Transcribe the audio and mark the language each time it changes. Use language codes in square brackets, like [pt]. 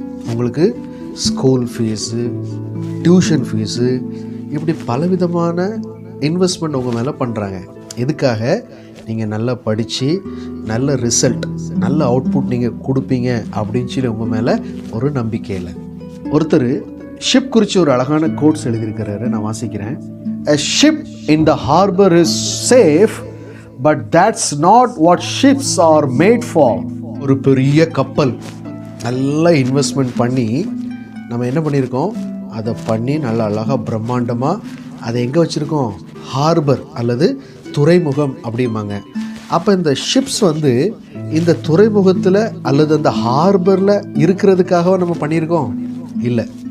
[ta] உங்களுக்கு school fees, tuition fees, இப்படி பலவிதமான இன்வெஸ்ட்மெண்ட் உங்கள் மேலே பண்ணுறாங்க. எதுக்காக? நீங்கள் நல்லா படித்து நல்ல ரிசல்ட், நல்ல அவுட்புட் நீங்கள் கொடுப்பீங்க அப்படின்னு சொல்லி உங்கள் மேலே ஒரு நம்பிக்கை இல்லை. ஒருத்தர் ஷிப் குறித்து ஒரு அழகான கோட்ஸ் எழுதியிருக்கிறாரு, நான் வாசிக்கிறேன். [en] A ship in the harbor is safe, but that's not what ships are made for. [ta] ஒரு பெரிய கப்பல் நல்லா இன்வெஸ்ட்மெண்ட் பண்ணி நம்ம என்ன பண்ணியிருக்கோம்? அதை பண்ணி நல்லா அழகாக பிரம்மாண்டமாக அதை எங்கே வச்சுருக்கோம்? ஹார்பர் அல்லது துறைமுகம் அப்படிம்பாங்க. அப்போ இந்த ஷிப்ஸ் இந்த துறைமுகத்தில் அல்லது அந்த ஹார்பரில் இருக்கிறதுக்காக நம்ம பண்ணியிருக்கோம்? இல்லை.